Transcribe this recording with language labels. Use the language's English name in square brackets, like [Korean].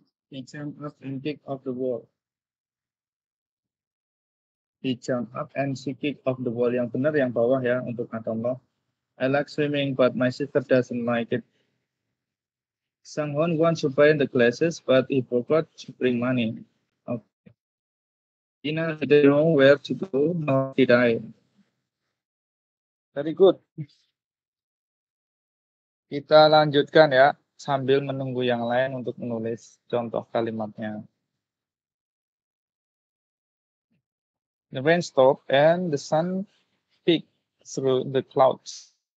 [English] He jumped up and kicked off the wall. He jumped up and she kicked off the wall. [Indonesian] Yang benar yang bawah ya untuk contoh. [English] I like swimming, but my sister doesn't like it. Sang-won wants to buy the glasses, but he forgot to bring money. Okay. Ina didn't know where to go, nor did I. Very good. [Indonesian] Kita lanjutkan ya, sambil menunggu yang lain untuk menulis contoh kalimatnya. [English] The rain stopped and the sun peeked through the clouds.